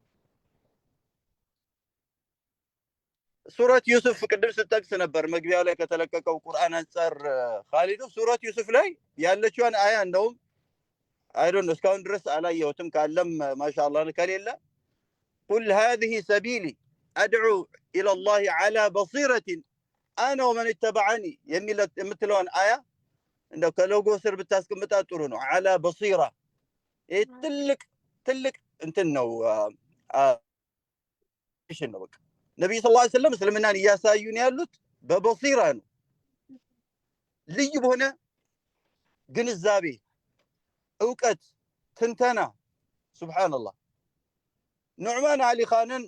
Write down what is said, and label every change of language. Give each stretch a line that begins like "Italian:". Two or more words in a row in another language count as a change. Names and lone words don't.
Amharic: ሱረት ዩሱፍ ቅድም ስጠቅስ ነበር መግቢያው ላይ ከተለቀቀው ቁርአን አንፃር ኻሊዱ ሱረት ዩሱፍ ላይ ያለችዋን አያ እንደውም አይዶን እስካሁን ድረስ አላየሁትም፣ ካለም ማሻአላህ ከሌለ ቁል
Arabic: هذه سبيلي ادعو الى الله على بصيرة انا ومن اتبعني
Amharic: የምትለውን አያ እንደው ከሎጎ ስር ብታስቀምጣት ጥሩ ነው።
Arabic: على بصيرة
Amharic: ትልቅ እንትን ነው ነው በቃ ነብዩ
Arabic: صلى الله عليه وسلم
Amharic: እስልምናን እያሳዩን ያሉት በበሲራ ነው። ልዩ በሆነ ግንዛቤ፣ እውቀት፣ ትንተና። ሱብሃንአላህ ኑዕማን አሊ ኻንን